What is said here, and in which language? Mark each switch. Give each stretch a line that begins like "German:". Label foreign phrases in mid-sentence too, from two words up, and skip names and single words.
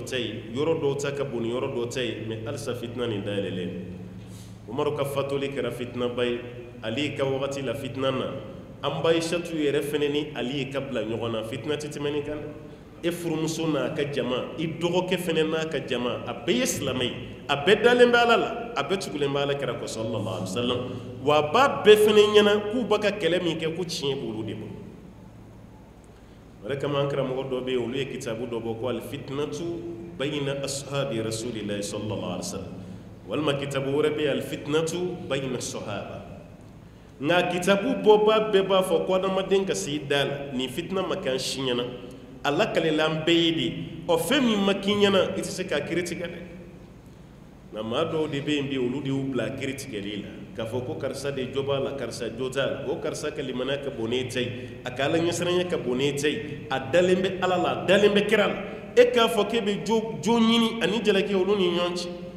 Bambara: ta ye yɔrɔ dɔw ta ka bon ni yɔrɔ dɔ ta ye mais halisa fitina nin dayɛlɛlen Umaru ka fatoli kɛra fitinaba ye Ali ka wagati la fitina na an ba Aishatu yɛrɛ fɛnɛ ni Ali ka bila ɲɔgɔn na fitina tɛ tɛmɛ nin kan dɛ e furumuso n'a ka jama i dɔgɔkɛ fɛnɛ n'a ka jama a bɛɛ ye silamɛ ye a bɛɛ dalen bɛ Ala la a bɛɛ tugulen bɛ Ala kɛra kɔ
Arabic: صلى الله عليه وسلم
Bambara: wa a b'a bɛɛ fɛnɛ ɲɛna k'u bɛ ka kɛlɛ min kɛ ko tiɲɛ b'olu de bolo o de kama an karamɔgɔ dɔ bɛ yen olu ye kitabu dɔ bɔ ko
Arabic: الفتنة بين أصحاب رسول الله صلى الله عليه وسلم
Bambara: walima kitabu wɛrɛ bɛ yen
Arabic: الفتنة بين صحابة
Bambara: nka kitabu bɔba bɛɛ b'a fɔ ko adamaden ka s'i da la nin fitina ma kɛ an si ɲɛna a lakalela an bɛɛ ye de ɔ fɛn min ma k'i ɲɛna i tɛ se k'a kiri tigɛ dɛ nka maa dɔw de bɛ yen bi olu de y'u bila kiri tigɛli la k'a fɔ ko karisa de jɔ b'a la karisa jɔ t'a la o karisa ka limaniya ka bon n'e ta ye a ka Ala ɲɛsiranya ka bon n'e ta ye a dalen bɛ Ala la a dalen bɛ kira la e k'a fɔ k'e bɛ jo ɲini ani jalaki olu ni ɲɔgɔn cɛ